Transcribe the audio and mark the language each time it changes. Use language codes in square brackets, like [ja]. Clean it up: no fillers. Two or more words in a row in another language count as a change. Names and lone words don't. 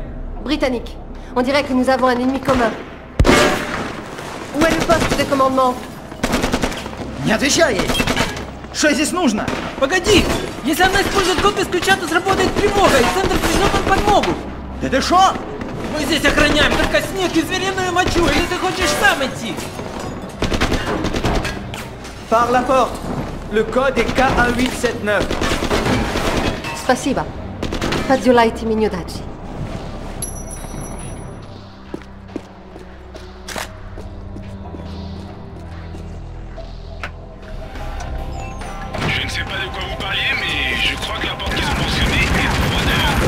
[fr] Britannique. On dirait que nous avons un ennemi commun. Où est le poste de commandement? [ru] Не отвечай ей! Что здесь нужно? Погоди! Если она использует код без ключа, то сработает тревога, и центр пришлет нам подмогу! Да ты шо? Мы здесь охраняем только снег и звериную мочу, или ты хочешь сам идти? [fr] Par la porte. Le code est K1879. [ru] Spasiba. Podziulajcie mi nie dać. [fr] Je ne sais pas de quoi vous parliez, mais je crois que la porte qu'ils ont mentionnée est 3-2.